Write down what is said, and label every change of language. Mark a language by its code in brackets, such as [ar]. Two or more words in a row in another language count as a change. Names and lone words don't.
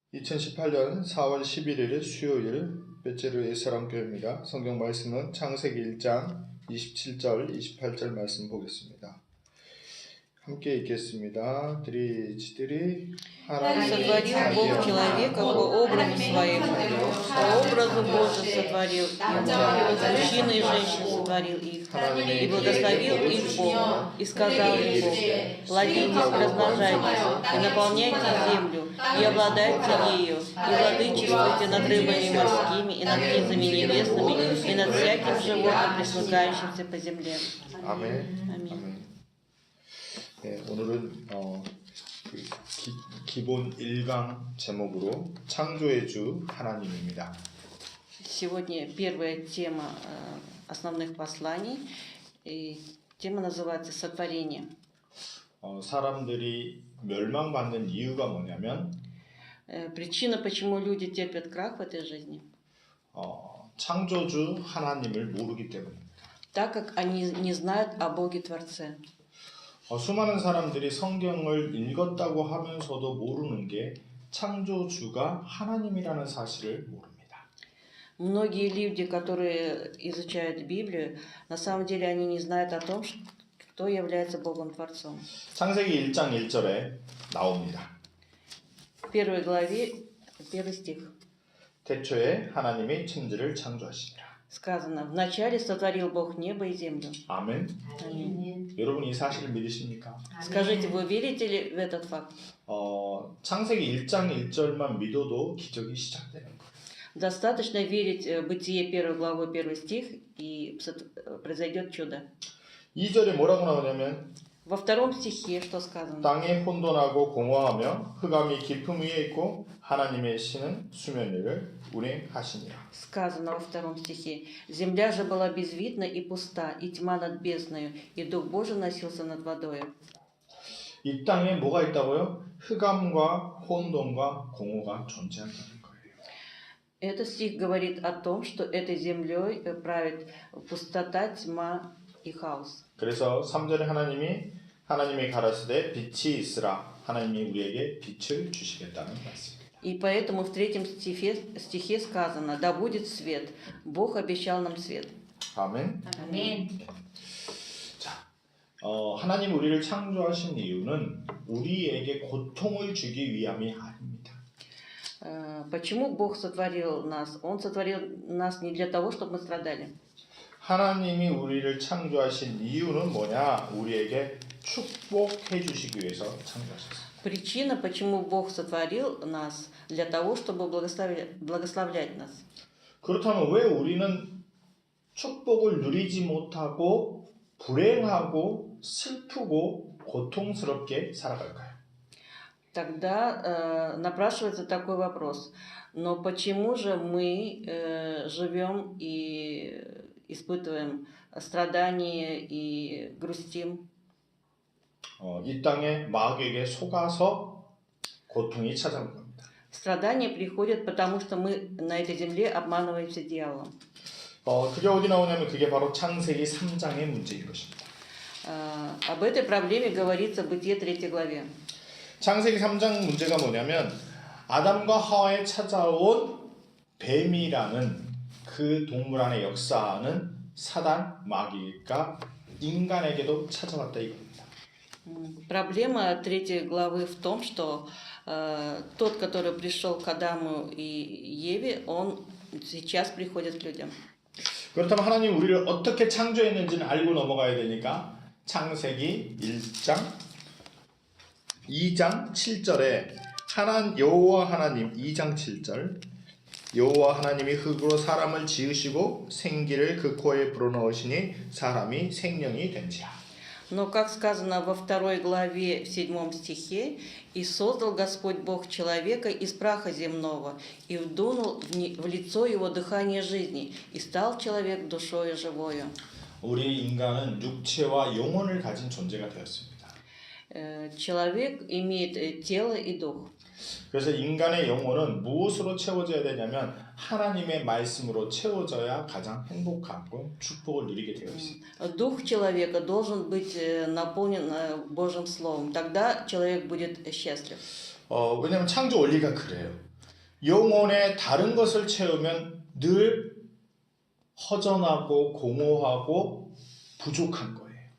[ko] 2018년 4월 11일 수요일 베체르의 사랑교회입니다. 성경 말씀은 창세기 1장 27절, 28절 말씀 보겠습니다. 함께 읽겠습니다. [ru] Три-четыре. Сотворил Бог человека по образу своему, по образу Божию сотворил его, мужчину и женщину сотворил их, и благословил их Бог, и сказал им Бог: плодитесь, размножайтесь, и наполняйте землю, и обладайте ею, и владычествуйте над рыбами морскими, и над птицами небесными, и над всяким животным, пресмыкающимся по земле. [ko] 아멘. 아멘. 네, 오늘은 기본 1강 제목으로 창조의 주 하나님입니다. [ru] Сегодня первая тема основных посланий, и тема называется «Сотворение». [ko] 사람들이 멸망받는 이유가 뭐냐면 [ru] Причина, почему люди терпят крах в этой жизни, [ko] 창조주 하나님을 모르기 때문입니다. [ru] так как они не знают о Боге Творце. [ko] 수많은 사람들이 성경을 읽었다고 하면서도 모르는 게 창조주가 하나님이라는 사실을 모릅니다. [ru] Многие люди, которые изучают Библию, на самом деле они не знают о том, кто является Богом Творцом. [ko] 창세기 1장 1절에 나옵니다. [ru] В первой главе, первый стих, [ko] 태초에 하나님이 천지를 창조하시니라. [ru] сказано: «Вначале сотворил Бог небо и землю». [ko] 아멘. [ru] Аминь. [ko] 여러분 이 사실을 믿으십니까? [ru] Скажите, вы верите ли в этот факт? [ko] 창세기 1장 1절만 믿어도 기적이 시작되는 거예요. [ru] Достаточно верить в Бытие 1 главу 1 стих, и произойдет чудо. [ko] 2절에 뭐라고 나오냐면 [ru] Во втором стихе что сказано? [ko] 땅이 혼돈하고 공허하며 흑암이 깊음 위에 있고 하나님의 신은 수면 위를 운행하시니라. [ru] Сказано во втором стихе: «Земля же была безвидна и пуста, и тьма над бездною, и Дух Божий носился над водою». [ko] 이 땅에 뭐가 있다고요? 흑암과 혼돈과 공허가 존재한다는 거예요. [ru] Этот стих говорит о том, что этой землей правит пустота, тьма и хаос. [ko] 그래서 3절에 하나님이 가라사대 빛이 있으라. 하나님이 우리에게 빛을 주시겠다는 말씀입니다. [ru] И поэтому в третьем стихе сказано: «Да будет свет». Бог обещал нам свет. [ko] 아멘. [ru] Аминь. [ko] 자, 하나님 우리를 창조하신 이유는 우리에게 고통을 주기 위함이 아닙니다. [ru] Почему Бог сотворил нас? Он сотворил нас не для того, чтобы мы страдали. [ko] 하나님이 우리를 창조하신 이유는 뭐냐? 우리에게 축복해 주시기 위해서 창조하셨습니다. [ru] Причина, почему Бог сотворил нас, для того, чтобы благословлять нас. [ko] 그렇다면 왜 우리는 축복을 누리지 못하고 불행하고 슬프고 고통스럽게 살아갈까요? [ru] Тогда напрашивается такой вопрос: но почему же мы живем и испытываем страдания и грустим? [ko] 이 땅에 마귀에게 속아서 고통이 찾아온 겁니다. [ru] Страдания приходят, потому что мы на этой земле обманываемся дьяволом. [ko] 그게 어디 나오냐면 그게 바로 창세기 3장의 문제인 것입니다. [ru] Об этой проблеме говорится в Бытие 3 главе. [ko] 창세기 3장 문제가 뭐냐면 아담과 하와에 찾아온 뱀이라는 그 동물 안에 역사하는 사단 마귀가 인간에게도 찾아왔다 이겁니다. [ru] Проблема 3 главы в том, что тот, который пришел к Адаму и Еве, он сейчас приходит к людям. [ko] 그렇다면 하나님 우리를 어떻게 창조했는지는 알고 넘어가야 되니까 창세기 2장 7절에 여호와 하나님 2장 7절 여호와 하나님이 흙으로 사람을 지으시고 생기를 그 코에 불어넣으시니 사람이 생명이 된지라. [ru] Но, как сказано во 2 главе, в 7 стихе: «И создал Господь Бог человека из праха земного, и вдунул в лицо его дыхание жизни, и стал человек душою живою». [ko] 우리 인간은 육체와 영혼을 가진 존재가 되었습니다. [ru] Человек имеет тело и дух. [ko] 그래서 인간의 영혼은 무엇으로 채워져야 되냐면 하나님의 말씀으로 채워져야 가장 행복하고 축복을 누리게 되어 있습니다. [ru] Дух человека должен быть наполнен Божьим Словом. Тогда человек будет счастлив. [ko] 왜냐하면 창조 원리가 그래요. 영혼에 다른 것을 채우면 늘 허전하고 공허하고 부족한 거예요.